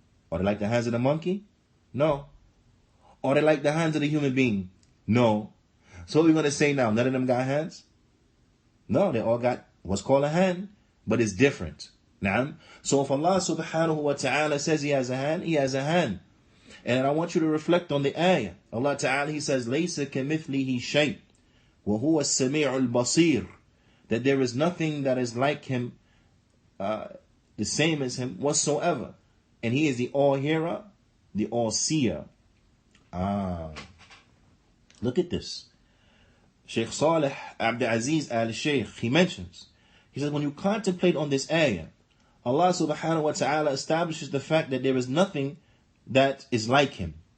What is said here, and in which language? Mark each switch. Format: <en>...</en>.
<en>Are they like the hands of the monkey? No. Are they like the hands of the human being? No. So what are we going to say now? None of them got hands? No, they all got what's called a hand, but it's different. Naam. So if Allah subhanahu wa ta'ala says he has a hand, he has a hand. And I want you to reflect on the ayah. Allah ta'ala, he says,</en> <ar>لَيْسَ كَمِثْلِهِ شَيْءٍ وَهُوَ السَّمِيعُ الْبَصِيرُ.</ar> <en>That there is nothing that is like him, the same as him whatsoever. And he is the all-hearer, the all-seer. Look at this. Shaykh Salih Abdis al-Shaykh, he mentions, he says, when you contemplate on this ayah, Allah subhanahu wa ta'ala establishes the fact that there is nothing that is like him.</en>